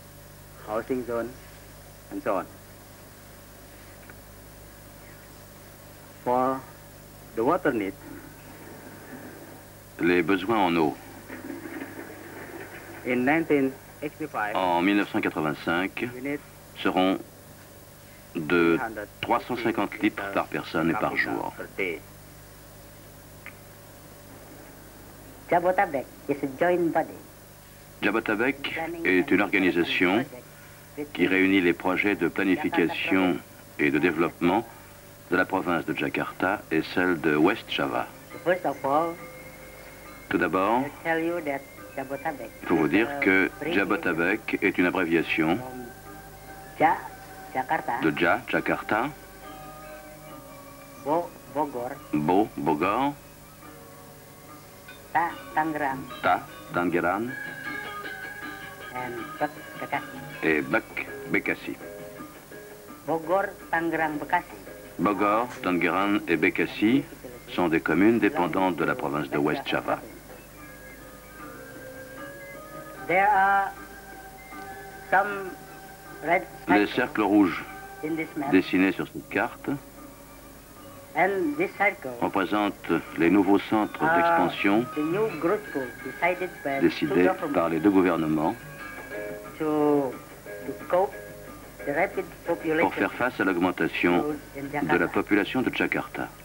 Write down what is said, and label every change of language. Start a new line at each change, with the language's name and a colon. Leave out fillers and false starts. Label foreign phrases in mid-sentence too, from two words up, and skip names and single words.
French: Les besoins en eau. En 1985 seront de 350 litres par personne et par jour.
English: Jabotabek is a joint body.
French: Jabotabek est une organisation qui réunit les projets de planification et de développement de la province de Jakarta et celle de West Java. Tout d'abord, il faut vous dire que Jabotabek est une abréviation de Ja, Jakarta, Bo, Bogor, Ta, Tangerang, et Bek, Bekasi. Bogor, Tangerang, Bekasi. Bogor, Tangerang et Bekasi sont des communes dépendantes de la province de West Java. Les cercles rouges dessinés sur cette carte représentent les nouveaux centres d'expansion décidés par les deux gouvernements pour faire face à l'augmentation de la population de Jakarta.